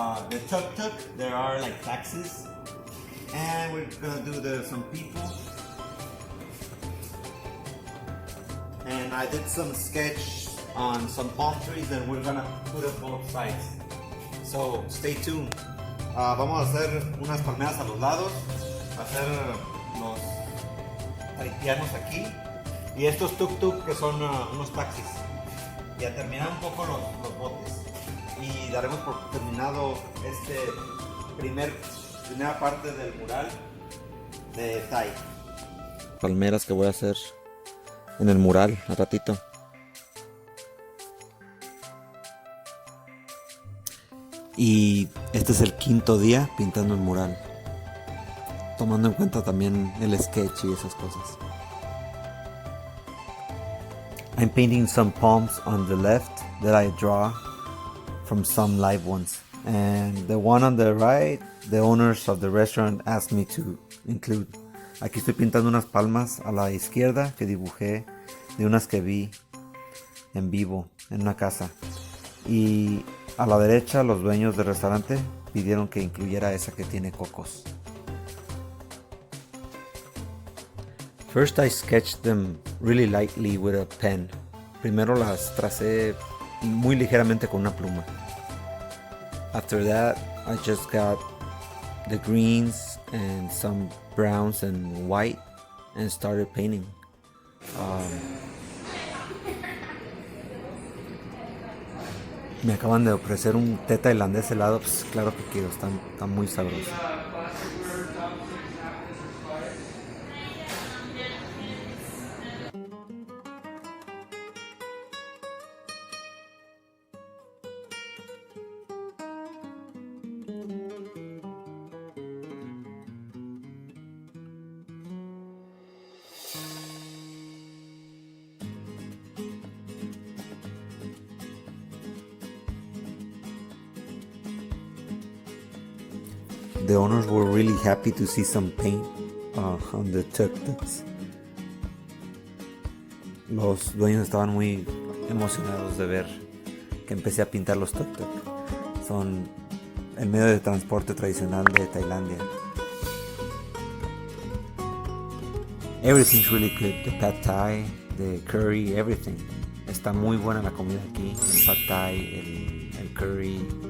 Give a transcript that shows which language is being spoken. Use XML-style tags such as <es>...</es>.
<en>The tuk-tuk, there are like taxis, and we're gonna do some people. And I did some sketch on some palm trees, and we're gonna put up both sides. So stay tuned.</en> <es>Vamos a hacer unas palmeras a los lados, hacer los haitianos aquí. Y estos tuk-tuk que son unos taxis. Y a terminar un poco los botes. Y daremos por terminado primera parte del mural de Thaí. Palmeras que voy a hacer en el mural al ratito. Y este es el 5º día pintando el mural. Tomando en cuenta también el sketch y esas cosas.</es> <en>I'm painting some palms on the left that I draw from some live ones. And the one on the right, the owners of the restaurant asked me to include.</en> <es>Aquí estoy pintando unas palmas a la izquierda que dibujé de unas que vi en vivo en una casa. Y a la derecha los dueños del restaurante pidieron que incluyera esa que tiene cocos.</es> <en>First I sketched them really lightly with a pen.</en> <es>Primero las tracé muy ligeramente con una pluma.</es> <en>After that, I just got the greens and some browns and white and started painting.</en> <es>Me acaban de ofrecer un té tailandés helado, pues claro que quiero, está muy sabroso.</es> <en>The owners were really happy to see some paint on the tuk-tuks.</en> <es>Los dueños estaban muy emocionados de ver que empecé a pintar los tuk-tuk. Son el medio de transporte tradicional de Tailandia.</es> <en>Everything's really good. The pad thai, the curry, everything.</en> <es>Está muy buena la comida aquí. El pad thai, el curry.</es>